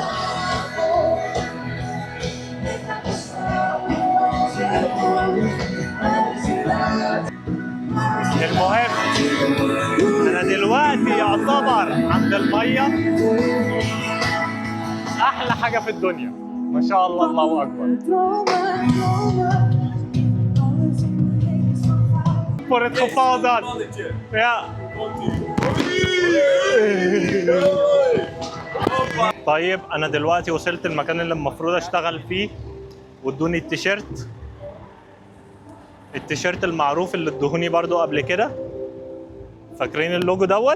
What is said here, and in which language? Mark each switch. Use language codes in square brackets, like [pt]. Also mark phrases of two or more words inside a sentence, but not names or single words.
[ar] المهم انا دلوقتي يعتبر عند المية، احلى حاجة في الدنيا ما شاء الله، الله اكبر. [nl] Voor het geval dat. Ja. [ar] طيب انا دلوقتي وصلت المكان اللي المفروض اشتغل فيه، وادوني التيشيرت المعروف اللي ادوهوني برضو قبل كده، فاكرين اللوجو دوت.